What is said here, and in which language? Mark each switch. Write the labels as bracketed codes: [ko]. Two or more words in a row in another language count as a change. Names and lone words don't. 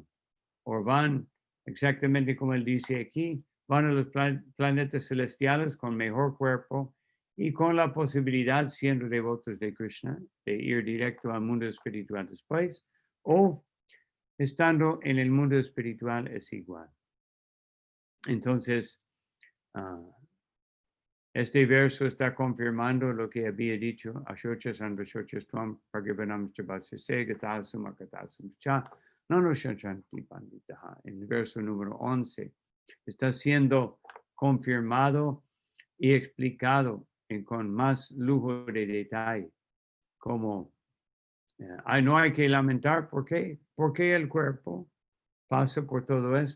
[es] O van, exactamente como él dice aquí, van a los planetas celestiales con mejor cuerpo y con la posibilidad, siendo devotos de Krishna, de ir directo al mundo espiritual después, o estando en el mundo espiritual es igual. Entonces, este verso está confirmando lo que había dicho, [sa] Ashocha Sanvashocha Stvam Bhagavanam Chabhasese Gatasum Akatasum Cha Nano Shanchanti Panditaha. [es] En el verso número 11 está siendo confirmado y explicado con más lujo de detalle, como no hay que lamentar. ¿Por qué? Porque el cuerpo pasa por todo esto.